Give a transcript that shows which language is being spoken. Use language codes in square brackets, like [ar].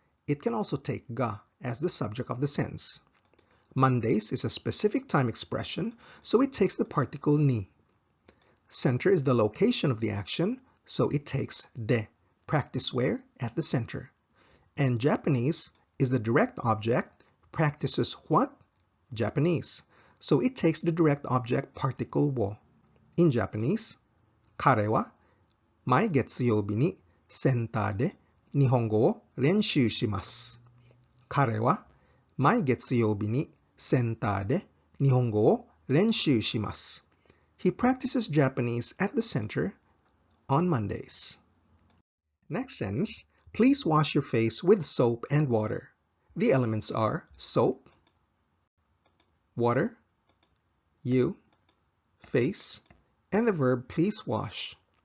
[en] It can also take ga as the subject of the sentence. Mondays is a specific time expression, so it takes the particle ni. Center is the location of the action, so it takes de, practice where, at the center. And Japanese is the direct object, practices what? Japanese. So it takes the direct object particle wo. In Japanese, [ja] 彼は毎月曜日にセンターで日本語を練習します。彼は毎月曜日にセンターで日本語を練習します。 [en] He practices Japanese at the center on Mondays. Next sentence. Please wash your face with soap and water. The elements are soap, water, you, face, and the verb please wash.